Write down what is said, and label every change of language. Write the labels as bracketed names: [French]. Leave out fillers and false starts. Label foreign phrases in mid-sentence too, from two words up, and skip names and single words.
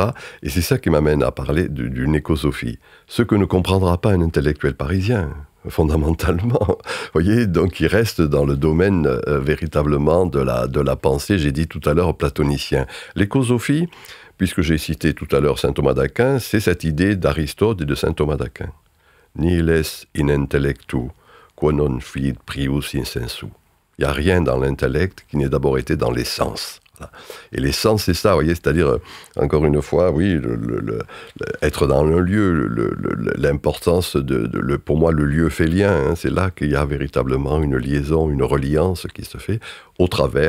[French] Et c'est ça qui m'amène à parler d'une écosophie. Ce que ne comprendra pas un intellectuel parisien, fondamentalement. Vous voyez, donc il reste dans le domaine véritablement de la pensée, j'ai dit tout à l'heure, platonicien. L'écosophie, puisque j'ai cité tout à l'heure saint Thomas d'Aquin, c'est cette idée d'Aristote et de saint Thomas d'Aquin. [Latin] Nihil est in intellectu, quo non fit prius in sensu. [French] Il n'y a rien dans l'intellect qui n'ait d'abord été dans les sens. Voilà. Et les sens, c'est ça, vous voyez, c'est-à-dire, encore une fois, oui, être dans un lieu, l'importance pour moi, le lieu fait lien, hein, c'est là qu'il y a véritablement une liaison, une reliance qui se fait au travers.